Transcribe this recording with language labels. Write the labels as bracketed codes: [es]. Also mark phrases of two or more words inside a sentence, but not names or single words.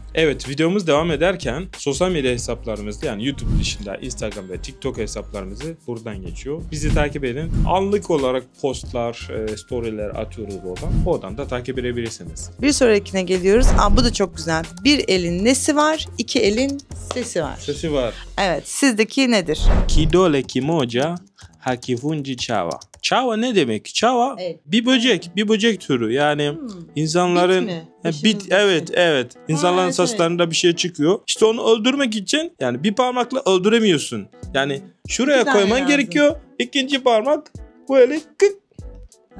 [tr] Evet, videomuz devam ederken sosyal medya hesaplarımızda yani YouTube dışında Instagram ve TikTok hesaplarımızı buradan geçiyor. Bizi takip edin. Anlık olarak postlar, storyler atıyoruz oradan. Oradan da takip edebilirsiniz. Bir sonrakine geliyoruz. Bu da çok güzel. Bir elin nesi var, iki elin sesi var. Sesi var. Evet, sizdeki nedir? [sw] Kidole kimoja hakivunji chawa. [tr] Chawa ne demek? Chawa bir böcek türü. Yani insanların evet. İnsanların saçlarında bir şey çıkıyor. İşte onu öldürmek için yani bir parmakla öldüremiyorsun. Yani şuraya koyman gerekiyor. İkinci parmak böyle kık.